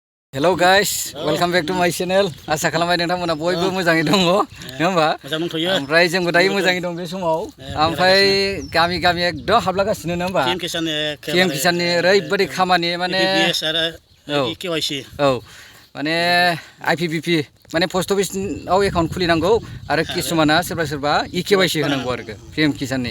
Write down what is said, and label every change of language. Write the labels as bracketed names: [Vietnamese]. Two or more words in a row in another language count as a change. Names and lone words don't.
[English] Hello guys, welcome back to my channel. [Bodo] Asa खालामबाय नोंथांमोना बयबो मोजाङै दङ नङा होमबा? मोजां दंथ'यो। ओमफ्राय जोंबो दायो मोजाङै दं बे समाव। ओमफ्राय गामि गामि एकदम हाबलागासिनो नङा होमबा? PM किसाननि ओरैबायदि खामानि माने KYC औ माने IPPB माने पस्ट अफिसआव एकाउन्ट खुलिनांगौ आरो किसुमाना सोरबा KYC होनांगौ आरो PM किसाननि।